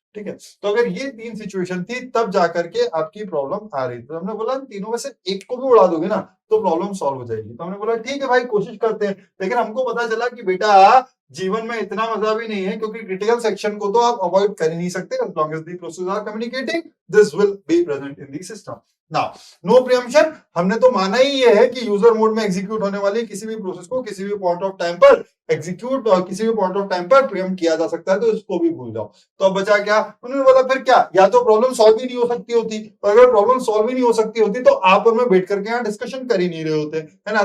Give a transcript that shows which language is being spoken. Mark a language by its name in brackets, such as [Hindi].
[Hindi] ठीक है, तो अगर ये 3 सिचुएशन थी तब जाकर के आपकी प्रॉब्लम आ रही थी। तो हमने बोला तीनों में से एक को भी उड़ा दोगे ना तो प्रॉब्लम सॉल्व हो जाएगी। तो हमने बोला ठीक है भाई, कोशिश करते हैं। लेकिन हमको पता चला कि बेटा जीवन में इतना मजा भी नहीं है, क्योंकि क्रिटिकल सेक्शन को तो आप अवॉइड कर ही नहीं सकते। [English] as long as the processes are communicating, this will be present in the system. [Hindi] Now, no preemption हमने तो माना ही ये है कि यूजर मोड में एग्जीक्यूट होने वाली किसी भी प्रोसेस को किसी भी पॉइंट ऑफ टाइम पर एग्जीक्यूट और किसी भी पॉइंट ऑफ टाइम पर प्रियम्प्ट किया जा सकता है, तो इसको भी भूल जाओ। तो अब बचा क्या? उन्होंने बोला फिर क्या, या तो प्रॉब्लम सॉल्व ही नहीं हो सकती होती, और अगर प्रॉब्लम सॉल्व ही नहीं हो सकती होती तो आप और मैं बैठ करके यहाँ डिस्कशन कर ही नहीं रहे होते, है ना?